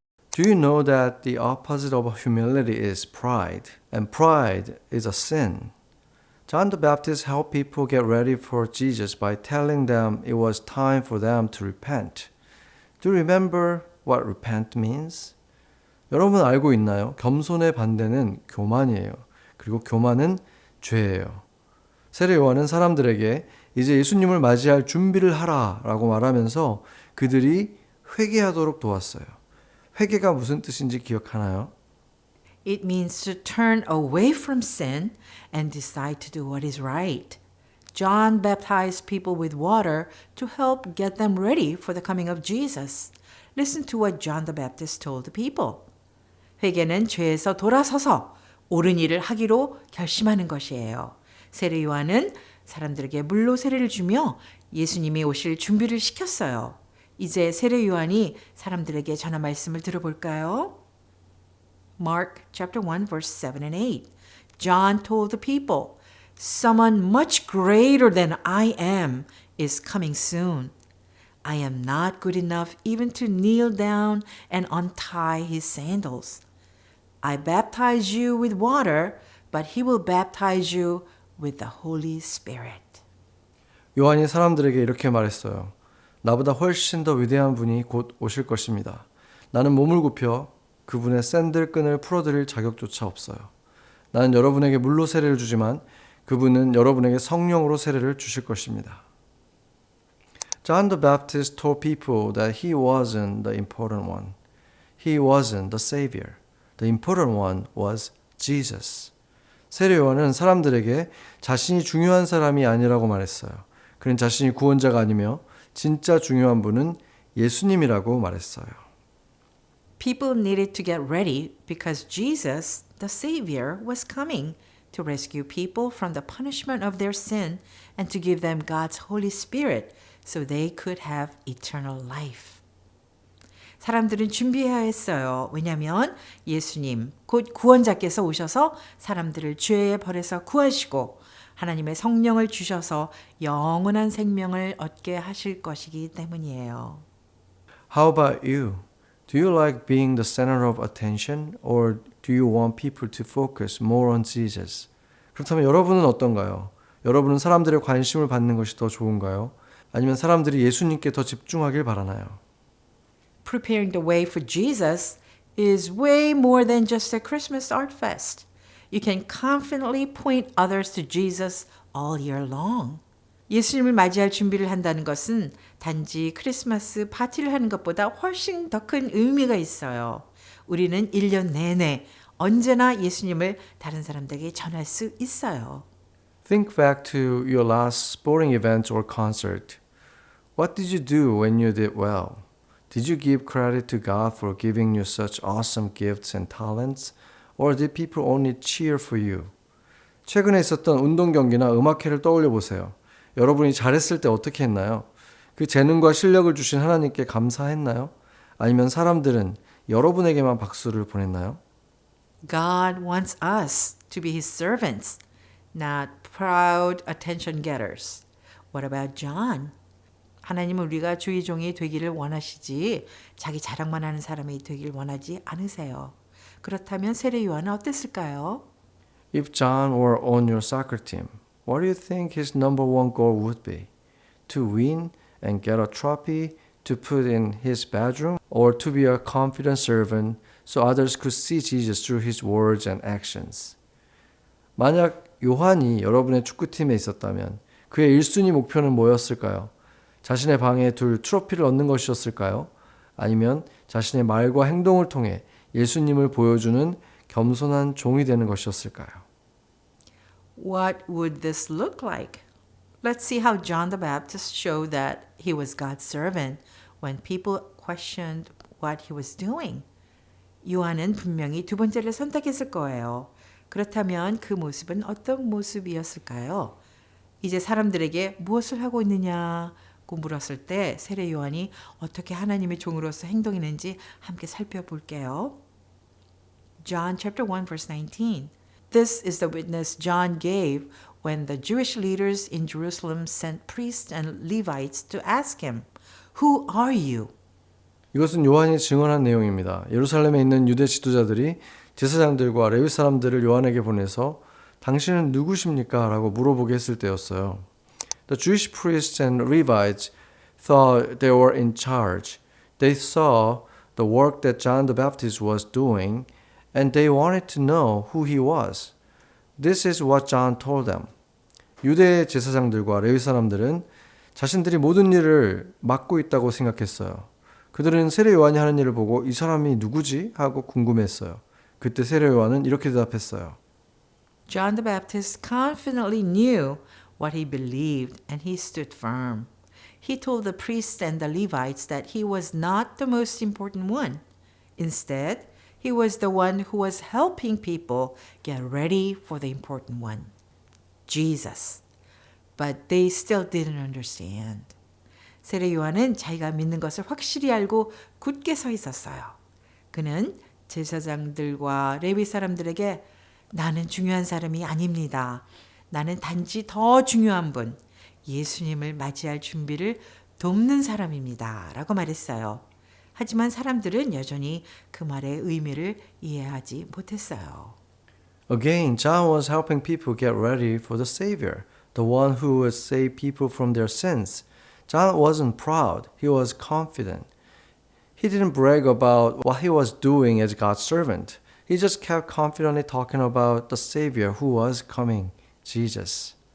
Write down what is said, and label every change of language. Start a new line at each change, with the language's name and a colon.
English: Do you know that the opposite of humility is pride? And pride is a sin. John the Baptist helped people get ready for Jesus by telling them it was time for them to repent. Do you remember what repent means?
Korean: 여러분 알고 있나요? 겸손의 반대는 교만이에요. 그리고 교만은 죄예요. 세례 요한은 사람들에게 이제 예수님을 맞이할 준비를 하라 라고 말하면서 그들이 회개하도록 도왔어요. 회개가 무슨 뜻인지 기억하나요?
English: It means to turn away from sin and decide to do what is right. John baptized people with water to help get them ready for the coming of Jesus. Listen to what John the Baptist told the people.
Korean: 회개는 죄에서 돌아서서 옳은 일을 하기로 결심하는 것이에요. 세례 요한은 사람들에게 물로 세례를 주며 예수님이 오실 준비를 시켰어요. 이제 세례 요한이 사람들에게 전한 말씀을 들어볼까요?
English: Mark chapter 1 verse 7 and 8. John told the people, "Someone much greater than I am is coming soon. I am not good enough even to kneel down and untie his sandals. I baptize you with water, but he will baptize you with the Holy Spirit."
Korean: 요한이 사람들에게 이렇게 말했어요. 나보다 훨씬 더 위대한 분이 곧 오실 것입니다. 나는 몸을 굽혀 그분의 샌들끈을 풀어드릴 자격조차 없어요. 나는 여러분에게 물로 세례를 주지만 그분은 여러분에게 성령으로 세례를 주실 것입니다.
English: John the Baptist told people that he wasn't the important one. He wasn't the savior. The important one was Jesus.
Korean: 세례 요한은 사람들에게 자신이 중요한 사람이 아니라고 말했어요. 그는 자신이 구원자가 아니며 진짜 중요한 분은 예수님이라고 말했어요.
English: People needed to get ready because Jesus, the Savior, was coming to rescue people from the punishment of their sin and to give them God's Holy Spirit so they could have eternal life.
Korean: 사람들은 준비해야 했어요. 왜냐하면 예수님, 곧 구원자께서 오셔서 사람들을 죄의 벌에서 구하시고 하나님의 성령을 주셔서 영원한 생명을 얻게 하실 것이기 때문이에요.
English: How about you? Do you like being the center of attention or do you want people to focus more on Jesus?
Korean: 그렇다면 여러분은 어떤가요? 여러분은 사람들의 관심을 받는 것이 더 좋은가요? 아니면 사람들이 예수님께 더 집중하길 바라나요?
English: Preparing the way for Jesus is way more than just a Christmas art fest. You can confidently point others to Jesus all year long.
Korean: 예수님을 맞이할 준비를 한다는 것은 단지 크리스마스 파티를 하는 것보다 훨씬 더 큰 의미가 있어요. 우리는 1년 내내 언제나 예수님을 다른 사람들에게 전할 수 있어요.
English: Think back to your last sporting event or concert. What did you do when you did well? Did you give credit to God for giving you such awesome gifts and talents? Or did people only cheer for you?
Korean: 최근에 있었던 운동 경기나 음악회를 떠올려 보세요. 여러분이 잘했을 때 어떻게 했나요? 그 재능과 실력을 주신 하나님께 감사했나요? 아니면 사람들은 여러분에게만 박수를 보냈나요?
English: God wants us to be His servants, not proud attention getters. What about John?
Korean: 하나님은 우리가 주의 종이 되기를 원하시지 자기 자랑만 하는 사람이 되길 원하지 않으세요. 그렇다면 세례 요한은 어땠을까요?
English: If John were on your soccer team, what do you think his number one goal would be? To win and get a trophy to put in his bedroom, or to be a confident servant so others could see Jesus through his words and actions?
Korean: 만약 요한이 여러분의 축구팀에 있었다면 그의 1순위 목표는 뭐였을까요? 자신의 방에 둘 트로피를 얻는 것이었을까요? 아니면 자신의 말과 행동을 통해 예수님을 보여주는 겸손한 종이 되는 것이었을까요?
English: What would this look like? Let's see how John the Baptist showed that he was God's servant when people questioned what he was doing.
Korean: 요한은 분명히 두 번째를 선택했을 거예요. 그렇다면 그 모습은 어떤 모습이었을까요? 이제 사람들에게 무엇을 하고 있느냐고 물었을 때 세례 요한이 어떻게 하나님의 종으로서 행동했는지 함께 살펴볼게요.
English: John chapter 1 verse 19. This is the witness John gave when the Jewish leaders in Jerusalem sent priests and Levites to ask him, "Who are you?"
Korean: 이것은 요한이 증언한 내용입니다. 예루살렘에 있는 유대 지도자들이 제사장들과 레위 사람들을 요한에게 보내서 당신은 누구십니까? 라고 물어보게 했을 때였어요.
English: The Jewish priests and Levites thought they were in charge. They saw the work that John the Baptist was doing and they wanted to know who he was. This is what John told them.
Korean: 유대 제사장들과 레위 사람들은 자신들이 모든 일을 맡고 있다고 생각했어요. 그들은 세례 요한이 하는 일을 보고 이 사람이 누구지? 하고 궁금했어요. 그때 세례 요한은 이렇게 대답했어요.
English: John the Baptist confidently knew what he believed and he stood firm. He told the priests and the Levites that he was not the most important one. Instead, he was the one who was helping people get ready for the important one, Jesus. But they still didn't understand.
Korean: 세례 요한은 자기가 믿는 것을 확실히 알고 굳게 서 있었어요. 그는 제사장들과 레위 사람들에게 나는 중요한 사람이 아닙니다. 나는 단지 더 중요한 분, 예수님을 맞이할 준비를 돕는 사람입니다. 라고 말했어요. 하지만 사람들은 여전히 그 말의 의미를 이해하지 못했어요.
English: Again, John was helping people get ready for the Savior, the one who would save people from their sins. John wasn't proud, he was confident. He didn't brag about what he was doing as God's servant. He just kept confidently talking about the Savior who was coming, Jesus.